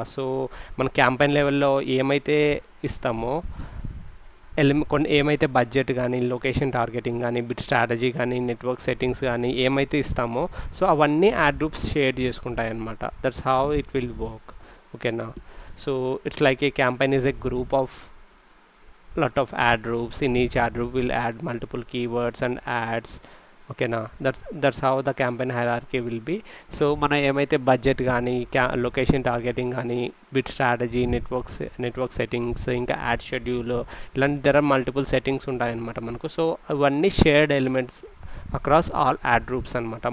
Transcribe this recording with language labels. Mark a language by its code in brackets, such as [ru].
[te] So మన campaign లెవెల్లో ఏమైతే ఇస్తామో కొన్ని ఏమైతే బడ్జెట్ కానీ లొకేషన్ టార్గెటింగ్ కానీ బిట్ స్ట్రాటజీ కానీ నెట్వర్క్ సెట్టింగ్స్ కానీ ఏమైతే ఇస్తామో సో అవన్నీ యాడ్ గ్రూప్స్ షేర్ చేసుకుంటాయి అనమాట. [en] That's how it will work. ఓకేనా. So it's like a campaign is a group of lot of ad groups. In each ad group will add multiple keywords and ads. ఓకేనా. That's how the campaign hierarchy will be. [te] So మనం ఏమైతే budget కానీ location targeting కానీ bit strategy network settings ఇంకా add schedule ఇలాంటి దగ్గర multiple settings ఉంటాయన్నమాట మనకు. [en] so [te] అవన్నీ [en] shared elements across all ad groups [te] అనమాట.